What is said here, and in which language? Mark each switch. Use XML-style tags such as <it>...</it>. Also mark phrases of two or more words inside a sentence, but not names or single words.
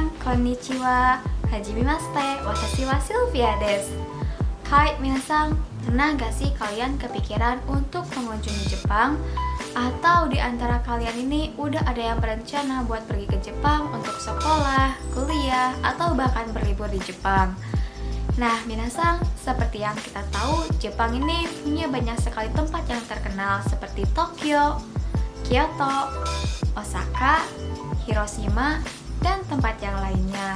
<ja>こんにちは、はじめまして、わたしはシルビアです. はい、みなさん,</ja> <id>pernah gak sih kalian kepikiran untuk mengunjungi Jepang? Atau di antara kalian ini udah ada yang berencana buat pergi ke Jepang untuk sekolah, kuliah, atau bahkan berlibur di Jepang? Nah, minasan, seperti yang kita tahu, Jepang ini punya banyak sekali tempat yang terkenal seperti Tokyo, Kyoto, Osaka, Hiroshima, dan tempat yang lainnya.</id>